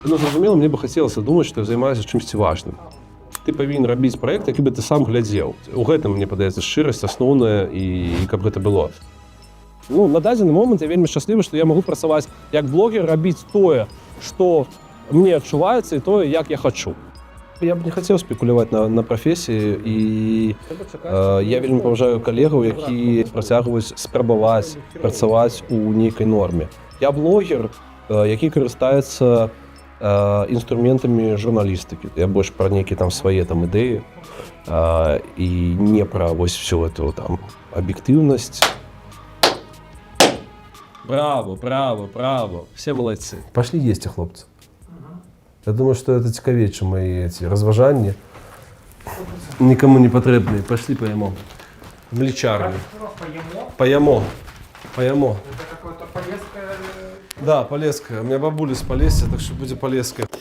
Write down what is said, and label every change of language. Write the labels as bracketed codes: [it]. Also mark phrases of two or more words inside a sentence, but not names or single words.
[uk] Ну, зрозуміло, мені б хотілося думати, що я займаюся чимось важним. [be] Ти павінен робіць праект, які би ти сам глядзеў. У гэтым, мне падаецца, шчырасць асноўная і каб гэта было. Ну, на дадзены момант я вельмі шчаслівы, што я магу працаваць як блогер, рабіць тое, што мне адчуваецца, і тое, як я хачу. Я б не хацеў спекуляваць на прафесіі, і я вельмі паважаю калегаў, які працягваюць спрабаваць працаваць у нейкай норме. Я блогер, які карыстаецца інструментамі журналістыкі. Я больш пра нейкія там свае там ідэі і не пра вось [ru] всю эту [be] там аб'ектыўнасць. [ru] Браво, браво, браво. Все молодцы. Пошли [be] есці, хлопцы. [ru] Я думаю, что это [be] цікавей, чым [ru] мои эти разважанні. [be] Никому не патрэбныя. [ru] Пошли поемо. В млечарню. Поемо. Поемо. Это какое-то полезкое... Да, Полесская. У меня бабуля с Полесья, так что будет Полесская.